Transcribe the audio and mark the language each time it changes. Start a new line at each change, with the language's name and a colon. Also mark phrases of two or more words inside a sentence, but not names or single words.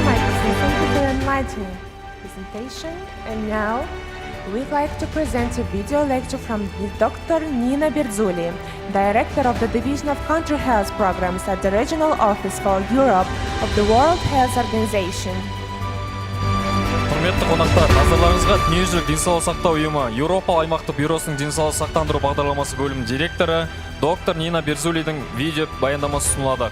English: Michelson, thank you for an enlightening presentation. And now, we'd like to present a video lecture from Dr. Nina Berzuli, Director of the Division of Country Health Programs at the Regional Office for Europe of the World Health Organization.
Kazakh: Құрметті қонақтар, назарларыңызға дүниежүзілік денсаулық сақтау ұйымы Еуропа аймақтық бюросының денсаулық сақтандыру бағдарламасы бөлім директоры доктор Нина Берзулидің видео баяндамасы ұсынылады.